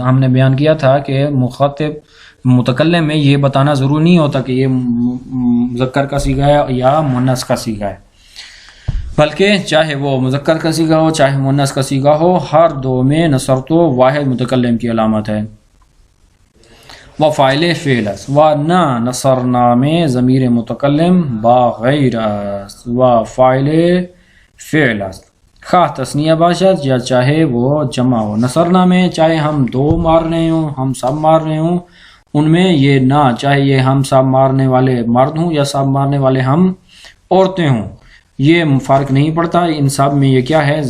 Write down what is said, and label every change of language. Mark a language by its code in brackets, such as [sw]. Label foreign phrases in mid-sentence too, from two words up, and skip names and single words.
[ur] ہم نے بیان کیا تھا کہ مخاطب متکلم میں یہ بتانا ضروری نہیں ہوتا کہ یہ مذکر کا صیغہ ہے یا مؤنث کا صیغہ ہے، بلکہ چاہے وہ مذکر کا صیغہ ہو چاہے مؤنث کا صیغہ ہو، ہر دو میں نصرتو واحد متکلم کی علامت ہے۔ [fa] و فاعل فعل است۔ و نہ نصرنا میں ضمیر متکلم با غیر است و فاعل فعل است، خواہ تثنیہ باشد [ur] یا چاہے وہ جمع ہو۔ نصرنا میں چاہے ہم 2 مار رہے ہوں، ہم سب مار رہے ہوں، ان میں یہ نہ، چاہے یہ ہم سب مارنے والے مرد ہوں یا سب مارنے والے ہم عورتیں ہوں، یہ فرق نہیں پڑتا، ان سب میں یہ کیا ہے؟